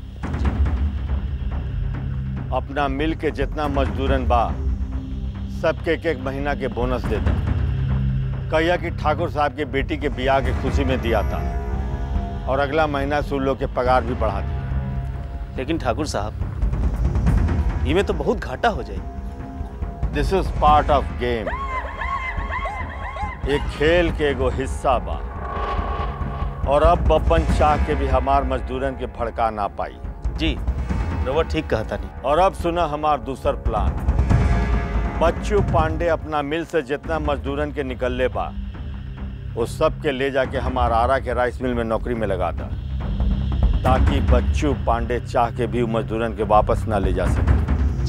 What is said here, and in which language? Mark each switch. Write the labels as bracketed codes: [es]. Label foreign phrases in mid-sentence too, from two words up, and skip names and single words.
[bho] अपना मिल के जितना मजदूरन बा सबके एक महीना के बोनस देता। कहिया कि ठाकुर साहब के बेटी के ब्याह के खुशी में दिया था और अगला महीना से उन लोग के पगार भी बढ़ा दिया। लेकिन ठाकुर साहब, इमे तो बहुत घाटा हो जाए। [en] this is part of game. [bho] एक खेल के एगो हिस्सा बा और अब बब्बन चाह के भी हमार मजदूरन के भड़का ना पाई। जी रउआ ठीक कहता नहीं। और अब सुना हमार दूसर प्लान। बच्चू पांडे अपना मिल से जितना मजदूरन के निकलले बा वो सब के ले जाके हमार आरा के राइस मिल में नौकरी में लगा था, ताकि बच्चू पांडे चाह के भी मजदूरन के वापस ना ले जा सके।